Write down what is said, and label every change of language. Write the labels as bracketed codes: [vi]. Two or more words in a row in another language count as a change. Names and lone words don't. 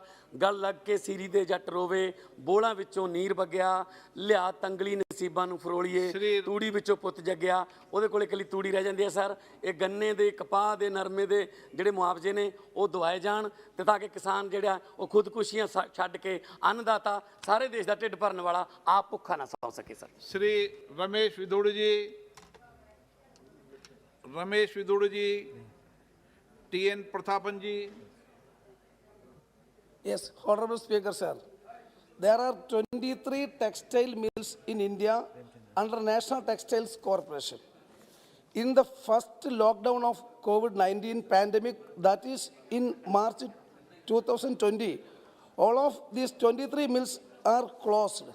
[pa] ਗੱਲ ਲੱਗ ਕੇ ਸੀਰੀ ਦੇ ਜੱਟ ਰੋਵੇ, ਬੋਲਾਂ ਵਿੱਚੋਂ ਨੀਰ ਵਗਿਆ, ਲਿਆ ਤੰਗਲੀ ਨਸੀਬਾਂ ਨੂੰ ਫਰੋਲੀਏ, ਤੂੜੀ ਵਿੱਚੋਂ ਪੁੱਤ ਜੱਗਿਆ। ਉਹਦੇ ਕੋਲ ਇਕੱਲੀ ਤੂੜੀ ਰਹਿ ਜਾਂਦੀ ਹੈ ਸਰ। ਇਹ ਗੰਨੇ ਦੇ, ਕਪਾਹ ਦੇ, ਨਰਮੇ ਦੇ ਜਿਹੜੇ ਮੁਆਵਜ਼ੇ ਨੇ ਉਹ ਦਵਾਏ ਜਾਣ ਤੇ ਤਾਂ ਕਿ ਕਿਸਾਨ ਜਿਹੜਾ ਉਹ ਖੁਦਕੁਸ਼ੀਆਂ ਛੱਡ ਕੇ ਅੰਨਦਾਤਾ ਸਾਰੇ ਦੇਸ਼ ਦਾ ਢਿੱਡ ਭਰਨ ਵਾਲਾ ਆਪ ਭੁੱਖਾ ਨਾ ਸੌ ਸਕੇ ਸਰ। [hi] श्री रमेश विदुड़ जी, TN प्रतापन जी। [en] Yes, Honorable Speaker, sir. There are 23 textile mills in India under National Textiles Corporation. In the first lockdown of COVID-19 pandemic, that is in March 2020, all of these 23 mills are closed.